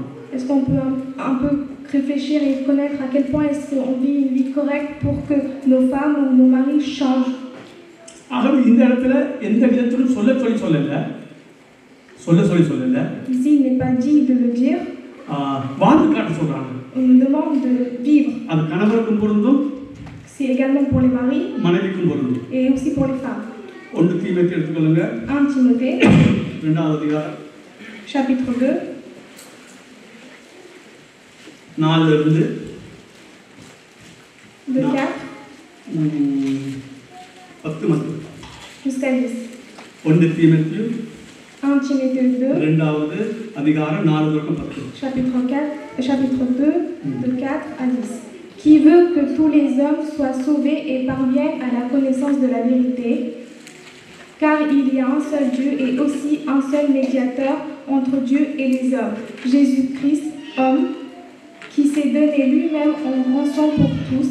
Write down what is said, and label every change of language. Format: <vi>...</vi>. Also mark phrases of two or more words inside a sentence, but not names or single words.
<fr>Est-ce qu'on peut un peu réfléchir et connaître à quel point est-ce qu'on vit une vie correcte pour que nos femmes ou nos maris changent?</fr> <ta>ஆகவே இந்த இடத்துல எந்த விதத்திலும் சொல்லல.</ta> <fr>Ici il n'est pas dit de le dire.</fr> <ta>வாழ்ந்து காட்ட சொல்றாங்க.</ta> <fr>On nous demande de vivre.</fr> <ta>அது கணவருக்கும் பொருந்தும்.</ta> <fr>C'est également pour les maris.</fr> <ta>மனைவிக்கும் பொருந்தும்.</ta> <fr>Et aussi pour les femmes.</fr> <ta>1 தீமோத்தேயு எடுத்துக்கொள்ளுங்க.</ta> <fr>1 Timothée.</fr> <ta>2வது அதிகாரம்.</ta> <fr>Chapitre 2.</fr> <ta>4 இருந்து</ta> <fr>de 4</fr> <ta>10 மட்டும்</ta> <fr>jusqu'à 10.</fr> <ta>1 தீமோத்தேயு</ta> <fr>1 Timothée 2.</fr> <ta>2வது அதிகாரம் 4 தொடக்கம் 10.</ta> <fr>Chapitre 2 de 4 à 10. Qui veut que tous les hommes soient sauvés et parviennent à la connaissance de la vérité, car il y a un seul Dieu et aussi un seul médiateur entre Dieu et les hommes, Jésus-Christ, homme, qui s'est donné lui-même en rançon pour tous.</fr>